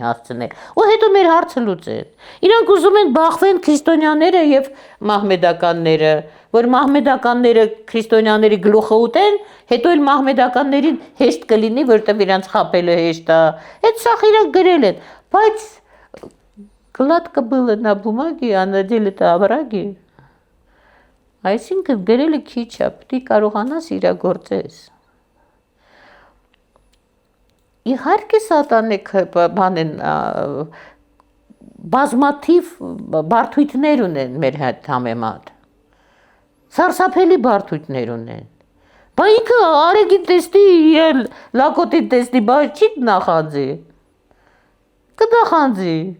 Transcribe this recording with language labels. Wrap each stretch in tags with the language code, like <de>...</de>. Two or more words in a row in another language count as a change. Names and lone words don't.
<hy>հասցնել, ու հետո մեր հարցը լուծեն։ Իրանք ուզում են բախվեն քրիստոնյաները եւ մահմեդականները, որ մահմեդականները քրիստոնյաների գլուխը ուտեն, հետո էլ մահմեդականներին հեշտ կլինի, որտեղ իրանց խաբելը հեշտ է։ Այդ սա իրանք գրել են, բայց</hy> <ru>гладко было на бумаге, а на деле-то овраги։</ru> <hy>Այսինքն գրելը քիչ է, պետք է կարողանաս իրագործես։ Իհարկե սատանիկ բան են բազմաթիվ բարդույթներ ունեն մեր հետ համեմատ։ Սարսափելի բարդույթներ ունեն։ Բա ինքը արեգի տեստի, լակոտի տեստի, բա չի նախանձի։ Կնախանձի։</hy>